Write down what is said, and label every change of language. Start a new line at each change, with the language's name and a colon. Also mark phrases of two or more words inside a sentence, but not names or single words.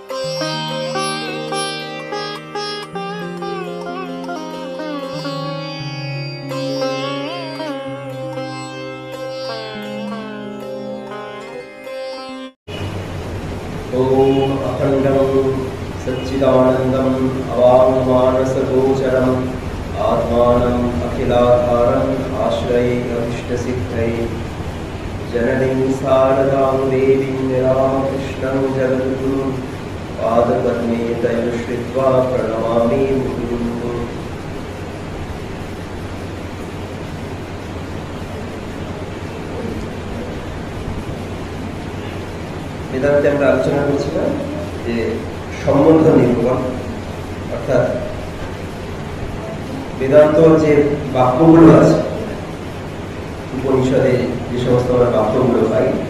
Sanskrit: ओम अखंडं सच्चिदानन्दम् अवाङ्मानसगोचरम् आत्मानम् अखिलाधारम् आश्रये अभीष्टसिद्धये जननीं शारदां देवीं रामकृष्णं जगद्गुरुं पादपद्मे तयोश्रित्वा प्रणमामि मुहुर्मुहुः।
Bangla: বেদান্তে আমরা আলোচনা করছিলাম যে সম্বন্ধ নিরূপণ, অর্থাৎ বেদান্ত যে বাক্যগুলো আছে উপনিষদে, যে সমস্ত আমরা বাক্যগুলো পাই,